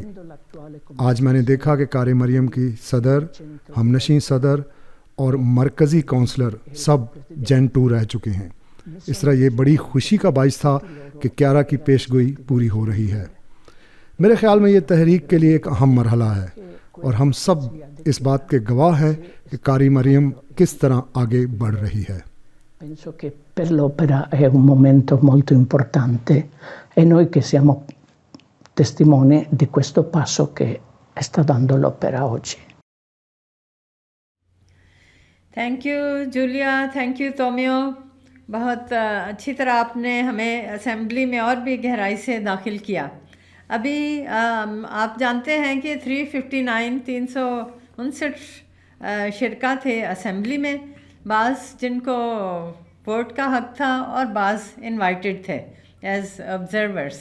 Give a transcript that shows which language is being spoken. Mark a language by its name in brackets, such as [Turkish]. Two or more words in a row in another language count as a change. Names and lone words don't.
[Urdu] آج میں نے دیکھا کہ کار مریم کی صدر، ہم نشین صدر اور مرکزی کونسلر سب جین 2 رہ چکے ہیں۔ اس طرح یہ بڑی خوشی کا باعث تھا کہ کیارا کی پیشگوئی پوری ہو رہی ہے۔ میرے خیال میں یہ تحریک کے لیے ایک اہم مرحلہ ہے، اور ہم سب اس بات کے گواہ ہیں کہ کاری مریم کس طرح آگے بڑھ رہی ہے۔ [Italian] Penso che per l'opera è un momento molto importante e noi che siamo testimoni di questo passo che sta dando l'opera oggi. [English] thank you [Urdu] جولیا، [English] thank you [Urdu] تومیو، بہت اچھی طرح آپ نے ہمیں اسمبلی میں اور بھی گہرائی سے داخل کیا۔ ابھی آپ جانتے ہیں کہ 359 شرکا تھے اسمبلی میں، بعض جن کو ووٹ کا حق تھا اور بعض انوائٹڈ تھے [English] as observers.